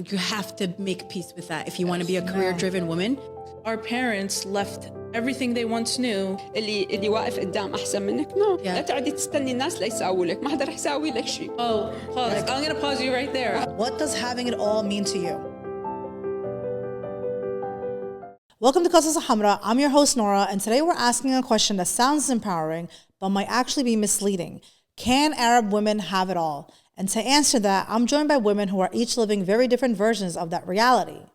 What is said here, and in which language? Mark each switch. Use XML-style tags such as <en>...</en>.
<en>You have to make peace with that if you want to be a career-driven woman. Our parents left everything they once knew.</en> <ar>اللي واقف قدام أحسن منك لا تعدي تستني الناس ليساووا لك ما حدا رح يساوي لك شيء.</ar> <en>Oh, pause. I'm going to pause you right there. What does having it all mean to you? Welcome to Kazouza Hamra. I'm your host, Nora, and today we're asking a question that sounds empowering, but might actually be misleading. Can Arab women have it all? And to answer that, I'm joined by women who are each living very different versions of that reality.</en>